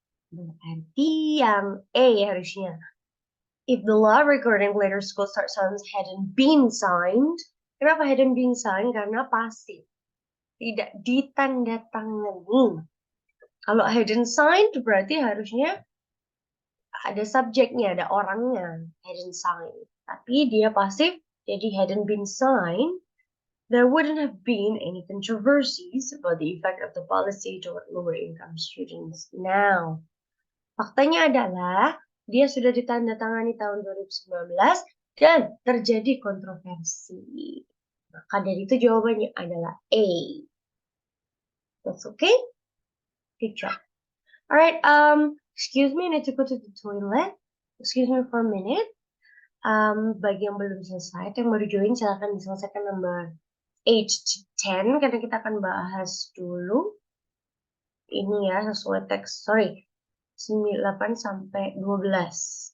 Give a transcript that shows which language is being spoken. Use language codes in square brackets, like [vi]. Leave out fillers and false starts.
[id] Berarti yang A harusnya. [en] If the law regarding later school start times hadn't been signed. [id] Kenapa [en] hadn't been signed? [id] Karena pasif. Tidak ditandatangani. Kalau [en] hadn't signed [id] berarti harusnya ada subjeknya, ada orangnya. [en] Hadn't signed. [id] Tapi dia pasif, jadi [en] hadn't been signed. There wouldn't have been any controversies about the effect of the policy toward lower income students. [id] Now, faktanya adalah dia sudah ditandatangani tahun 2019 dan terjadi kontroversi. Maka dari itu jawabannya adalah A. [en] That's okay? Good job. Alright, excuse me, I need to go to the toilet. Excuse me for a minute. [id] Bagi yang belum selesai, yang baru join, silahkan diselesaikan [en] number 8 to 10, [id] karena kita akan bahas dulu ini ya, sesuai teks, 8 sampai 12.